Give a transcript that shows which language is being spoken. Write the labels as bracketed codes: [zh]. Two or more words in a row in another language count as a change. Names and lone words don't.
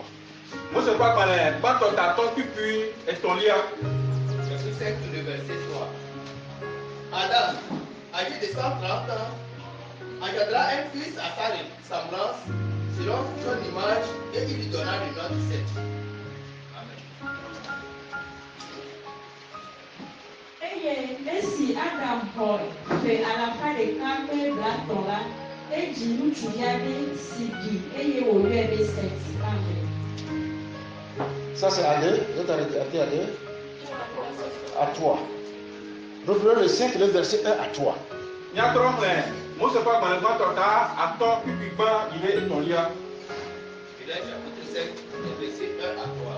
[fr] Verset 5, le verset 3. Adam, âgé de 130 ans, engendra un fils à sa ressemblance, selon son image, et il lui donna le nom de Seth. [ee] Esi Adam hɔ fɛ alafa ɖeka kple blatɔ la, edzi ŋutsuvi aɖe si ɖi eye wòyɔe be Set. Amen. [fr] Ça c'est à 2, vous êtes arrêté à 2, à 3. Reprenons le 5, le verset 1 à 3. Chapitre 5, verset 1 à 3.